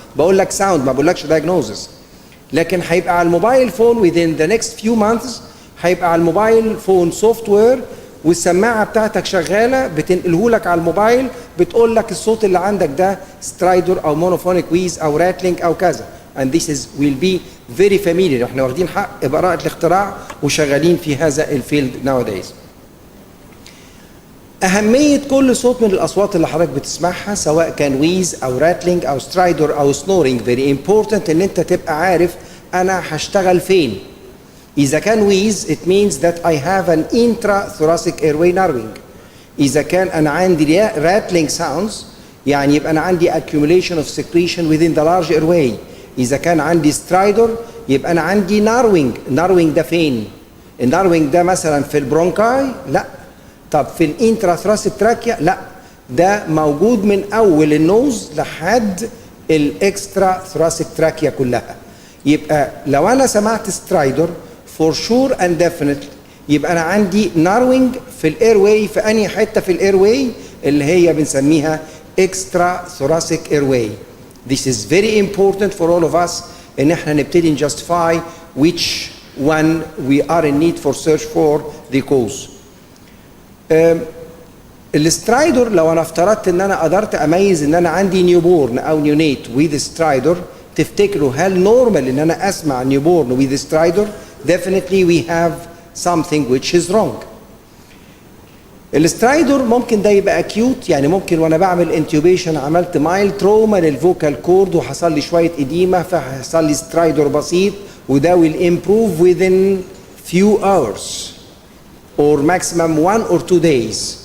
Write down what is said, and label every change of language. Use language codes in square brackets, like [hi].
[ar] بقول لك ساوند، ما بقولكش دايجنوزس. لكن هيبقى على الموبايل فون [en] within the next few months، [ar] هيبقى على الموبايل فون سوفت وير والسماعه بتاعتك شغاله بتنقله لك على الموبايل، بتقول لك الصوت اللي عندك ده سترايدر او مونوفونيك ويز او راتلينج او كذا. [en] and this is will be very familiar. [ar] احنا واخدين حق براءة الاختراع وشغالين في هذا الفيلد [en] nowadays. [ar] أهمية كل صوت من الأصوات اللي حضرتك بتسمعها سواء كان ويز أو راتلينج أو سترايدر أو سنورينج [en] very important [ar] إن أنت تبقى عارف أنا هشتغل فين. إذا كان ويز [en] it means that I have an intrathoracic airway narrowing. [ar] اذا كان انا عندي [en] rattling sounds [ar] يعني يبقى انا عندي [en] accumulation of secretion within the large airway. [ar] اذا كان عندي stridor يبقى انا عندي narrowing ده فين؟ الناروينج ده مثلا في البرونكاي؟ لا. طب في الانتراثراسيك تراكيا؟ لا، ده موجود من اول النوز لحد الاكسترا ثراسيك تراكيا كلها. يبقى لو انا سمعت سترايدر فور شور اند ديفينتلي يبقى انا عندي ناروينج في الاير واي. في انهي حته في الاير واي؟ اللي هي بنسميها اكسترا ثوراسيك اير واي. [en] This is very important for all of us [ar] ان احنا نبتدي [en] justify which one we are in need for search for the cause. [ar] السترايدر لو انا افترضت ان انا قدرت اميز ان انا عندي نيوبورن او نيونيت with سترايدر، تفتكروا هل نورمال ان انا اسمع نيوبورن with سترايدر؟ [en] Definitely we have something which is wrong. [ar] السترايدر ممكن ده يبقى اكيوت، يعني ممكن وانا بعمل انتيوبيشن عملت مايل تروما للفوكال كورد وحصل لي شويه اديمه فحصل لي سترايدر بسيط وده [en] will improve within few hours or maximum 1 or 2 days.